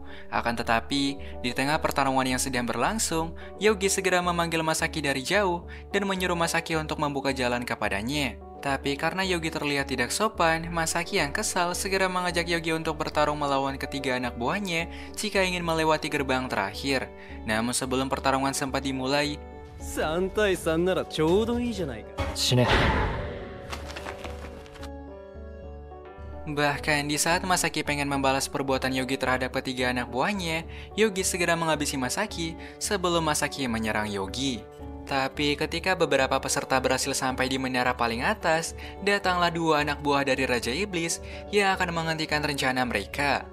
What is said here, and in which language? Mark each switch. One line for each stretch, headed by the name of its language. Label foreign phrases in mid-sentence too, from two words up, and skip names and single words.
Indonesian: Akan tetapi, di tengah pertarungan yang sedang berlangsung, Yogi segera memanggil Masaki dari jauh dan menyuruh Masaki untuk membuka jalan kepadanya. Tapi karena Yogi terlihat tidak sopan, Masaki yang kesal segera mengajak Yogi untuk bertarung melawan ketiga anak buahnya jika ingin melewati gerbang terakhir. Namun sebelum pertarungan sempat dimulai,
Japanese: 3 対3ならちょうどいいじゃないか。死ね。
Indonesian: Bahkan di saat Masaki pengen membalas perbuatan Yogi terhadap ketiga anak buahnya, Yogi segera menghabisi Masaki sebelum Masaki menyerang Yogi. Tapi ketika beberapa peserta berhasil sampai di menara paling atas, datanglah dua anak buah dari Raja Iblis yang akan menghentikan rencana mereka.